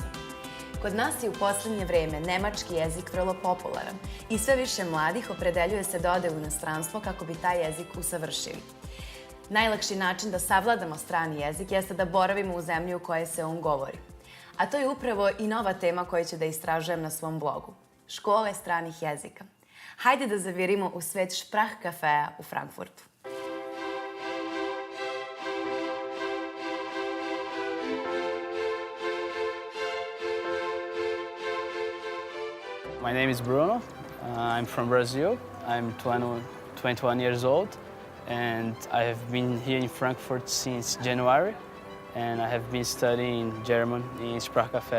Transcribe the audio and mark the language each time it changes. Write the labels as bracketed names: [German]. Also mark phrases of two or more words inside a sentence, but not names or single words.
[Serbian] Kod nas je u posljednje vreme nemački jezik vrlo popularan i sve više mladih opredeljuje se da ode u inostranstvo kako bi taj jezik usavršili. Najlakši način da savladamo strani jezik jeste da boravimo u zemlji u kojoj se on govori. A to je upravo i nova tema koju ću da istražujem na svom blogu. Škole stranih jezika. Hajde da zavirimo u svet Sprachcaffea u Frankfurtu. [English] My name is Bruno. I'm from Brazil. I'm 21 years old, and I have been here in Frankfurt since January, and I have been studying German in Sprachcaffe.